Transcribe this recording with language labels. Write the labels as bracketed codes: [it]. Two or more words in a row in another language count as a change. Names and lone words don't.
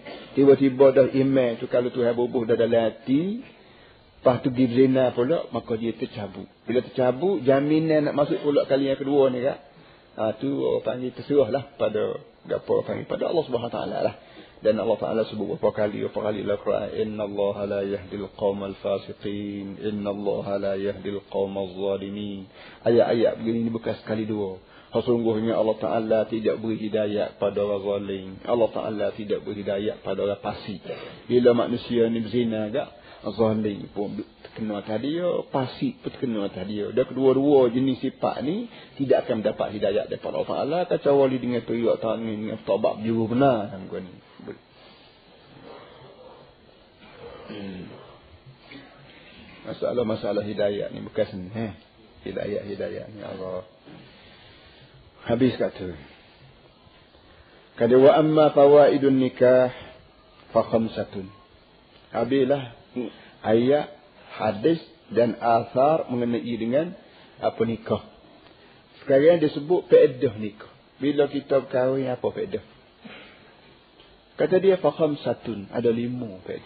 [ms] Tiba-tiba dah iman tu kalau Tuhan bubuh dah dalam hati, lepas tu pergi zina pula, maka dia tercabut. Bila tercabut, jaminan nak masuk pula kali yang kedua ni tu orang panggil terserahlah pada apa panggil pada Allah [ar] سبحانه وتعالى [ms] lah. Dan Allah Ta'ala sebut berapa kali dalam Quran, [ar] إن الله لا يهدي القوم الفاسقين، إن الله لا يهدي القوم الظالمين. [ms] Ayat-ayat begini ni bukan sekali dua. Sesungguhnya Allah Ta'ala tidak beri hidayah pada orang zalim. Allah Ta'ala tidak beri hidayah pada orang fasik. Bila manusia ni berzina agak, zalim pun terkena atas dia, fasik pun terkena atas dia. Dan kedua-dua jenis sifat ni tidak akan mendapat hidayah daripada Allah Ta'ala kecuali dengan teriak tangis, dengan taubat juru benar sanggup ni. Masalah hidayah ni bukan senang. Hidayah ni Allah. Habis kata. [ar] Kata وأما فوائد النكاح فخمسة. [ms] Habislah ayat, hadis dan asar mengenai dengan apa nikah. Sekarang dia sebut faedah nikah. Bila kita berkahwin apa faedah? Kata dia [ar] فخمسة, [ms] ada 5 faedah.